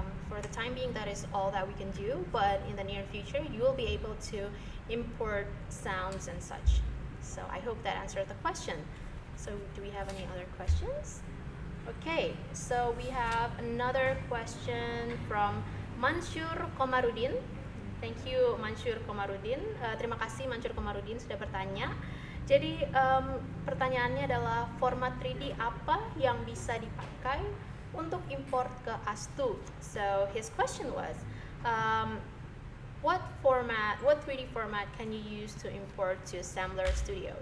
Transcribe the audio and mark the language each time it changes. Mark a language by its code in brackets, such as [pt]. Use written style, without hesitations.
[en] For the time being, that is all that we can do. But in the near future, you will be able to import sounds and such. So I hope that answered the question. So do we have any other questions? Okay, so we have another question from Mansur Komarudin. Thank you Mansur Komarudin. [id] Terima kasih Mansur Komarudin sudah bertanya. Jadi pertanyaannya adalah format 3D apa yang bisa dipakai untuk import ke Astu. [en] So his question was, what 3D format can you use to import to Assembler Studio?